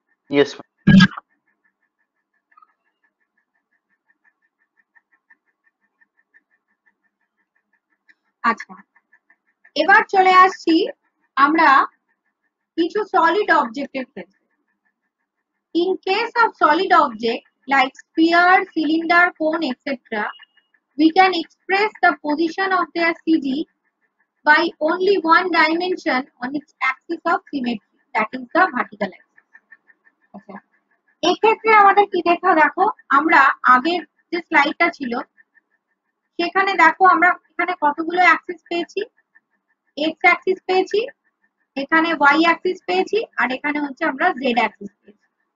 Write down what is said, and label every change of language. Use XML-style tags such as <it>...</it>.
<en>Yes, ma'am.</en> <bn>আচ্ছা, এবার চলে আসছি আমরা কিছু সলিড অবজেক্টের ক্ষেত্রে।</bn> <en>In case of solid object like sphere, cylinder, cone, etc., we can express the position of their CG by only one dimension on its axis of symmetry, that is the vertical axis.</en> <bn>আচ্ছা, এক্ষেত্রে আমাদের কি দেখো আমরা আগের যে স্লাইডটা ছিল সেখানে দেখো আমরা এখানে কতগুলো অ্যাক্সিস পেয়েছি। এক্স অ্যাক্সিস পেয়েছি, এখানে ওয়াই অ্যাক্সিস পেয়েছি, আর এখানে হচ্ছে আমরা জেড অ্যাক্সিস পেয়েছি।</bn>